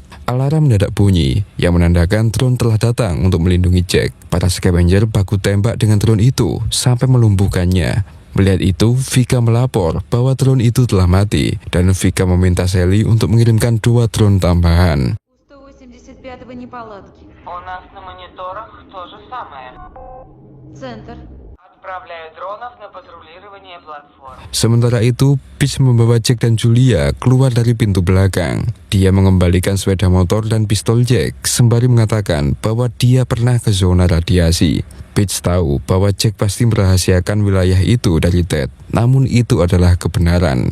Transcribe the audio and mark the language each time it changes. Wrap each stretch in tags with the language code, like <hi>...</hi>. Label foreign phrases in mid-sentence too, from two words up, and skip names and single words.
<id>Alarm mendadak bunyi, yang menandakan drone telah datang untuk melindungi Jack. Para scavenger baku tembak dengan drone itu sampai melumpuhkannya. Melihat itu, Vika melapor bahwa drone itu telah mati, dan Vika meminta Sally untuk mengirimkan 2 drone tambahan.</id> <ru>185-го неполадки. У нас на мониторах то же самое. Центр. Отправляю дронов на патрулирование платформ.</ru> <id>Sementara itu, Pitch membawa Jack dan Julia keluar dari pintu belakang. Dia mengembalikan sepeda motor dan pistol Jack, sembari mengatakan bahwa dia pernah ke zona radiasi. Pitch tahu bahwa Jack pasti merahasiakan wilayah itu dari Ted, namun itu adalah kebenaran.</id>